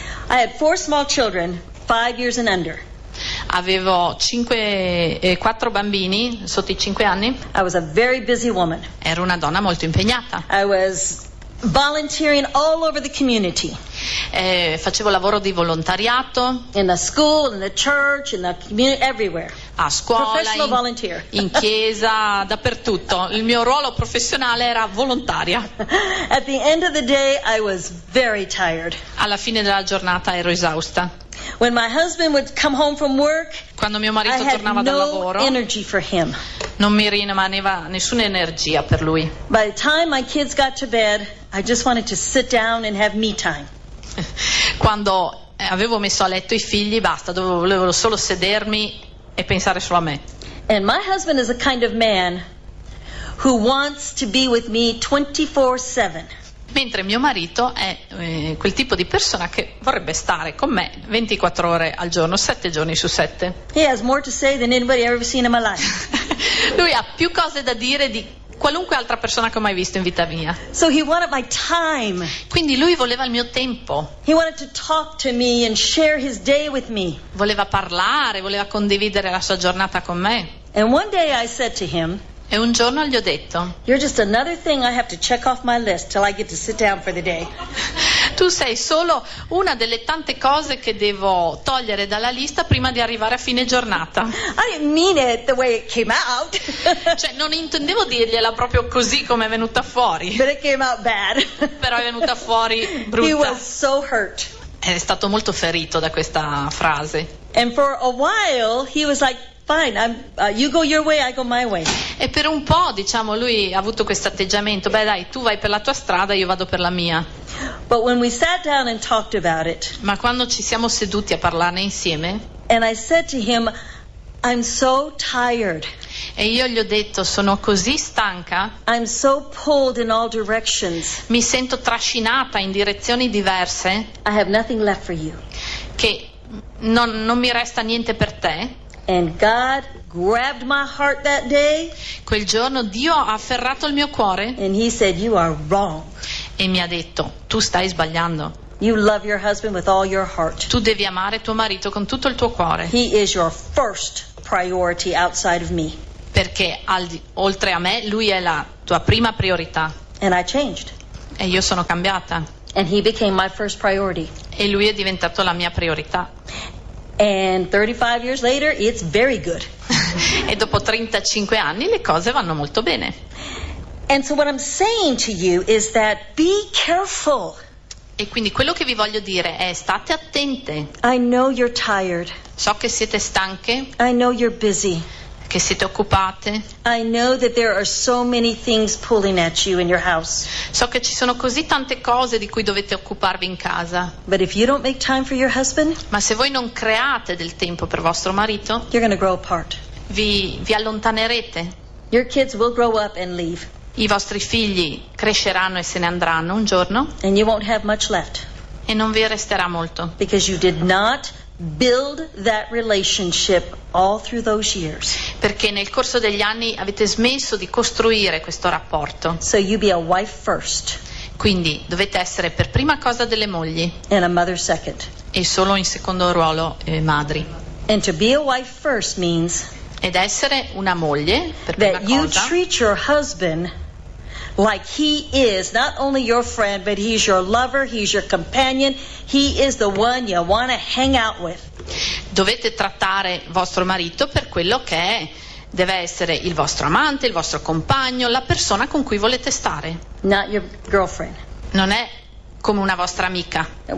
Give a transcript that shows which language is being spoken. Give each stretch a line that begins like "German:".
English: I had four small children, 5 years and under.
Italian: Avevo quattro bambini sotto i 5 anni.
English: I was a very busy woman.
Italian: Ero una donna molto impegnata.
English: I was volunteering all over the community.
Italian: Facevo lavoro di volontariato.
English: In the school, in the church, in the community, everywhere.
Italian: A scuola,
English: professional volunteer.
Italian: In chiesa, dappertutto. Il mio ruolo professionale era volontaria.
English: At the end of the day, I was very tired.
Italian: Alla fine della giornata ero esausta.
English: When my husband would come home from work,
Italian: quando mio marito
English: I had
Italian: tornava
English: no
Italian: dal lavoro,
English: energy for him.
Italian: Non mi rimaneva nessuna energia per lui.
English: By the time my kids got to bed, I just wanted to sit down and have me time.
Italian: Quando avevo messo a letto i figli, basta, volevo solo sedermi e pensare solo a me.
English: And my husband is a kind of man who wants to be with me 24/7.
Italian: Mentre mio marito è quel tipo di persona che vorrebbe stare con me 24 ore al giorno, 7 giorni su 7.
English: He has more to say than anybody I've ever seen in my life.
Italian: Lui ha più cose da dire di qualunque altra persona che ho mai visto in vita mia.
English: So he wanted my time.
Italian: Quindi lui voleva il mio tempo.
English: He wanted to talk to me and share his day with me.
Italian: Voleva parlare, voleva condividere la sua giornata con me.
English: And one day I said to him,
Italian: e un giorno gli ho detto,
English: you're just another thing I have to check off my list till I get to sit down for the day.
Italian: Tu sei solo una delle tante cose che devo togliere dalla lista prima di arrivare a fine giornata.
English: I didn't mean it the way it came out.
Italian: Cioè non intendevo dirgliela proprio così come è venuta fuori.
English: But it came out bad.
Italian: Però è venuta fuori brutta.
English: He was so hurt.
Italian: È stato molto ferito da questa frase.
English: And for a while he was like, fine, you go your way, I go my way.
Italian: E per un po', diciamo, lui ha avuto questo atteggiamento. Beh, dai, tu vai per la tua strada, io vado per la mia.
English: But when we sat down and talked about it,
Italian: ma quando ci siamo seduti a parlarne insieme,
English: and I said to him, I'm so tired.
Italian: E io gli ho detto, sono così stanca.
English: I'm so pulled in all directions.
Italian: Mi sento trascinata in direzioni diverse.
English: I have nothing left for you.
Italian: Che non mi resta niente per te.
English: And God grabbed my heart that day.
Italian: Quel giorno Dio ha afferrato il mio cuore.
English: And he said, you are wrong.
Italian: e mi ha detto: tu stai sbagliando.
English: You love your husband with all your heart.
Italian: Tu devi amare tuo marito con tutto il tuo cuore.
English: He is your first priority outside of me.
Italian: Perché oltre a me lui è la tua prima priorità.
English: And I changed.
Italian: E io sono cambiata.
English: And he became my first priority.
Italian: E lui è diventato la mia priorità.
English: And 35 years later, it's very good.
Italian: E dopo 35 anni le cose vanno molto bene.
English: And so what I'm saying to you is that be careful.
Italian: E quindi quello che vi voglio dire è: state attente.
English: I know you're tired.
Italian: So che siete stanche.
English: I know you're busy.
Italian: Che siete occupate.
English: I know that there are so many things pulling at you in your house.
Italian: So che ci sono così tante cose di cui dovete occuparvi in casa.
English: But if you don't make time for your husband,
Italian: ma se voi non create del tempo per vostro marito,
English: you're going to grow apart.
Italian: Vi allontanerete.
English: Your kids will grow up and leave.
Italian: I vostri figli cresceranno e se ne andranno un giorno.
English: And you won't have much left.
Italian: E non vi resterà molto.
English: Because you did not build that relationship all through those years.
Italian: Perché nel corso degli anni avete smesso di costruire questo rapporto.
English: So you be a wife first.
Italian: Quindi dovete essere per prima cosa delle mogli.
English: And a mother second.
Italian: E solo in secondo ruolo madri.
English: And to be a wife first means.
Italian: Ed essere una moglie per prima
English: that
Italian: cosa.
English: That you treat your husband like he is not only your friend, but he's your lover, he's your companion, he is the one you want to hang out with.
Italian: Dovete trattare vostro marito per quello che è. Deve essere il vostro amante, il vostro compagno, la persona con cui volete stare.
English: Not your girlfriend.
Italian: Non è come una vostra amica.